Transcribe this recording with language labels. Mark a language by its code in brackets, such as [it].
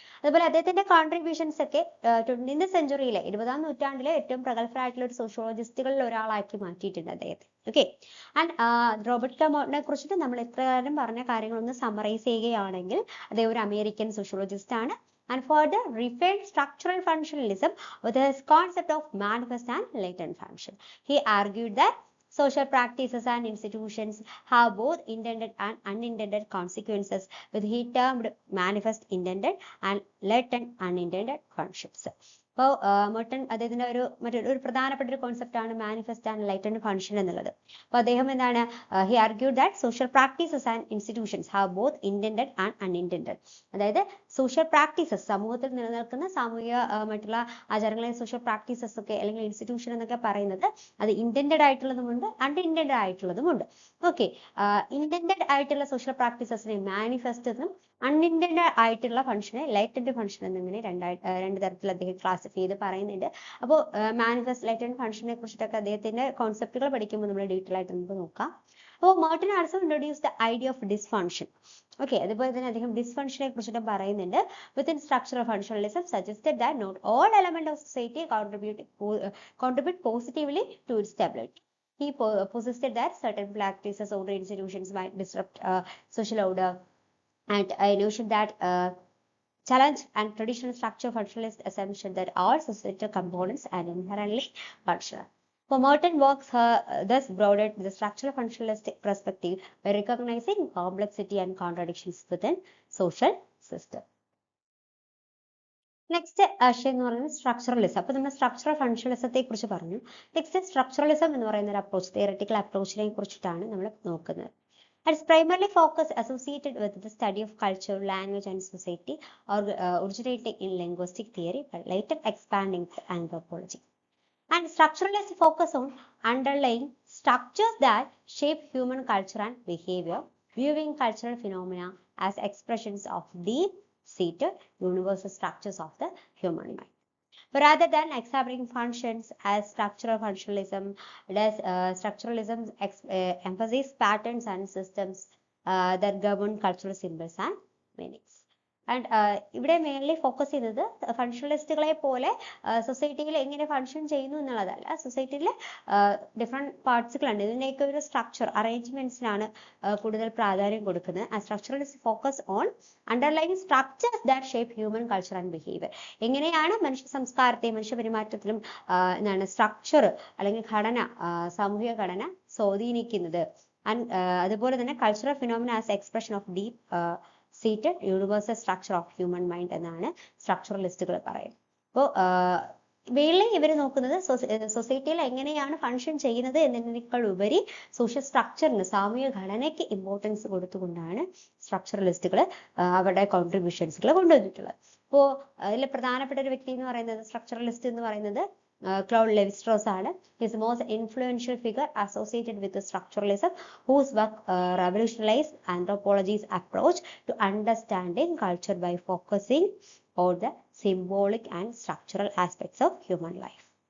[ml] അതുപോലെ അദ്ദേഹത്തിന്റെ കോൺട്രിബ്യൂഷൻസ് ഒക്കെ 20th സെഞ്ചുറിയിലെ 20ാം നൂറ്റാണ്ടിലെ ഏറ്റവും പ്രഗത്ഭരായിട്ടുള്ള ഒരു സോഷ്യോളജിസ്റ്റുകളിൽ ഒരാളാക്കി മാറ്റിയിട്ടുണ്ട് അദ്ദേഹത്തെ. ഓക്കെ, ആൻഡ് റോബർട്ട് കെ മോർട്ടനെ കുറിച്ചിട്ട് നമ്മൾ ഇത്രകാലം പറഞ്ഞ കാര്യങ്ങളൊന്ന് സമ്മറൈസ് ചെയ്യുകയാണെങ്കിൽ, അദ്ദേഹം ഒരു അമേരിക്കൻ സോഷ്യോളജിസ്റ്റ് ആണ്. [en] And further refined structural functionalism with his concept of manifest and latent function. He argued that social practices and institutions have both intended and unintended consequences, with he termed manifest intended and latent unintended functions. [ml] അപ്പോൾ Merton അദ്ദേഹത്തിന്റെ മറ്റൊരു പ്രധാനപ്പെട്ട ഒരു concept ആണ് manifest and ലൈറ്റന്റ് function എന്നുള്ളത്. അപ്പോൾ അദ്ദേഹം എന്താണ്, [en] He argued that social practices and institutions have both intended and unintended. [ml] അതായത് സോഷ്യൽ പ്രാക്ടീസസ്, സമൂഹത്തിൽ നിലനിൽക്കുന്ന സാമൂഹികമായിട്ടുള്ള ആചാരങ്ങളെ സോഷ്യൽ പ്രാക്ടീസസ് ഒക്കെ അല്ലെങ്കിൽ ഇൻസ്റ്റിറ്റ്യൂഷൻ എന്നൊക്കെ പറയുന്നത് അത് ഇന്റൻഡഡ് ആയിട്ടുള്ളതുമുണ്ട് അൺഇന്റൻഡഡ് ആയിട്ടുള്ളതുമുണ്ട്. ഓക്കെ, ഇന്റൻഡഡ് ആയിട്ടുള്ള സോഷ്യൽ പ്രാക്ടീസസിനെ മാനിഫെസ്റ്റ് എന്നും അൺഇന്റൻഡഡ് ആയിട്ടുള്ള ഫംഗ്ഷനെ ലൈറ്റന്റ് ഫംഗ്ഷൻ എന്നിങ്ങനെ രണ്ട് തരത്തിൽ അദ്ദേഹം ക്ലാസിഫൈ ചെയ്ത് പറയുന്നുണ്ട്. അപ്പോൾ മാനിഫെസ്റ്റ് ലൈറ്റന്റ് ഫംഗ്ഷനെ കുറിച്ചിട്ടൊക്കെ അദ്ദേഹത്തിന്റെ കോൺസെപ്റ്റുകൾ പഠിക്കുമ്പോൾ നമ്മൾ ഡീറ്റെയിൽ ആയിട്ട് നമുക്ക് നോക്കാം. അപ്പോൾ Merton [en] Also introduce the idea of dysfunction. [ml] Okay, അതുപോലെ തന്നെ അദ്ദേഹം ഡിസ്ഫങ്ഷനെ കുറിച്ചിട്ട് പറയുന്നുണ്ട്. [en] Within structural functionalism suggested that not all element of society contribute positively to its stability. He posited that certain practices or institutions might disrupt social order, and I notion that challenge and traditional structure functionalist assumption that all societal components are inherently functional. For Merton works thus broadened the structural functionalistic perspective by recognizing complexity and contradictions within social system. [ml] Next ആശയം എന്ന് പറയുന്നത് structuralism. അപ്പോൾ നമ്മൾ structural ഫങ്ഷണലിസത്തെ കുറിച്ച് പറഞ്ഞു. Next structuralism എന്ന് പറയുന്ന ഒരു അപ്രോച്ച്, തിയററ്റിക്കൽ അപ്രോച്ചിനെ കുറിച്ചിട്ടാണ് നമ്മൾ നോക്കുന്നത്. [en] It's primarily focused associated with the study of culture, language and society, originating in linguistic theory but later expanding to anthropology. And structuralists focus on underlying structures that shape human culture and behavior, viewing cultural phenomena as expressions of deep-seated universal structures of the human mind. But rather than examining functions as structural functionalism, structuralism emphasizes patterns and systems that govern cultural symbols and meanings. [ml] And ഇവിടെ mainly focus ചെയ്യുന്നത് ഫങ്ഷണലിസ്റ്റുകളെ പോലെ സൊസൈറ്റിയിൽ എങ്ങനെ function ചെയ്യുന്നു എന്നുള്ളതല്ല. സൊസൈറ്റിയിൽ different പാർട്സുകളുണ്ട്, ഇതിൻ്റെയൊക്കെ ഒരു സ്ട്രക്ചർ അറേഞ്ച്മെന്റ്സിനാണ് കൂടുതൽ പ്രാധാന്യം കൊടുക്കുന്നത്. [en] ആ structuralist focus on underline structures that shape human culture and behaviour. [ml] എങ്ങനെയാണ് മനുഷ്യ സംസ്കാരത്തെയും മനുഷ്യ പെരുമാറ്റത്തിലും എന്താണ് സ്ട്രക്ചർ അല്ലെങ്കിൽ ഘടന, സാമൂഹിക ഘടന സ്വാധീനിക്കുന്നത്. അതുപോലെ തന്നെ [en] cultural phenomena as expression of deep seated universal structure of human mind [ml] എന്നാണ് സ്ട്രക്ചറലിസ്റ്റുകൾ പറയുന്നത്. അപ്പോൾ മെയിൻലി ഇവർ നോക്കുന്നത് സൊസൈറ്റിയിൽ എങ്ങനെയാണ് ഫങ്ഷൻ ചെയ്യുന്നത് എന്നതിനേക്കാൾ ഉപരി സോഷ്യൽ സ്ട്രക്ചറിന്, സാമൂഹിക ഘടനയ്ക്ക് ഇമ്പോർട്ടൻസ് കൊടുത്തുകൊണ്ടാണ് സ്ട്രക്ചറലിസ്റ്റുകൾ അവരുടെ കോൺട്രിബ്യൂഷൻസുകൾ കൊണ്ടുവന്നിട്ടുള്ളത്. അപ്പോൾ അതിൽ പ്രധാനപ്പെട്ട ഒരു വ്യക്തി എന്ന് പറയുന്നത് സ്ട്രക്ചറലിസ്റ്റ് എന്ന് പറയുന്നത് ക്ലൗഡ് ലെവി-സ്ട്രോസ് ആണ്. [en] He is the most influential figure associated with the structuralism, whose work revolutionized anthropology's approach to understanding culture by focusing on the symbolic and structural aspects of human life.